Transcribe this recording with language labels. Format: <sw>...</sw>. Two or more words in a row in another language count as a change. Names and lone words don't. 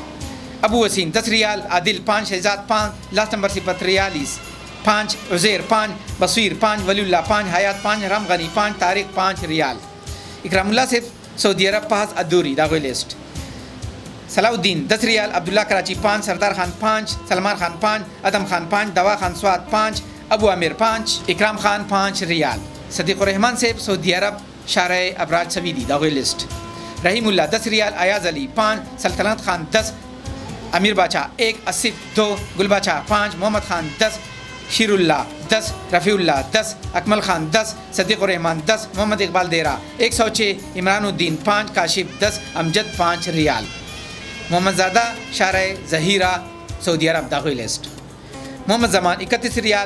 <ps>ابو وسیم 10 ریال. عادل 5 شہزاد 5 لاس نمبر 043 5 عزیر 5 بصیر 5 ولی اللہ 5 حیات 5 رام غنی 5 طارق 5 ریال. اکرام اللہ سے سعودی عرب پاس ادوری داخل لسٹ. صلاح الدین 10 ریال. عبداللہ کراچی 5 سردار خان 5 سلمان خان 5 ادم خان 5 دوا خان سواد 5 ابو عامر 5 اکرام خان 5 ریال. صدیق الرحمان سے سعودی عرب شارع ابراج سویدی داخل لسٹ. رحیم اللہ 10 ریال. ایاز علی 5 سلطنت خان 10 امیر باچا 1 اسف 2 گل باچا 5 محمد خان 10 شیر اللہ 10 رفیع اللہ 10 اکمل خان 10 صدیق الرحمان 10 محمد اقبال دیرہ 106 عمران الدین 5 کاشف 10 امجد 5 ریال. محمد زادہ شارع ظہیرہ سعودی عرب داخل لسٹ. محمد زمان 31 ریال.</ps>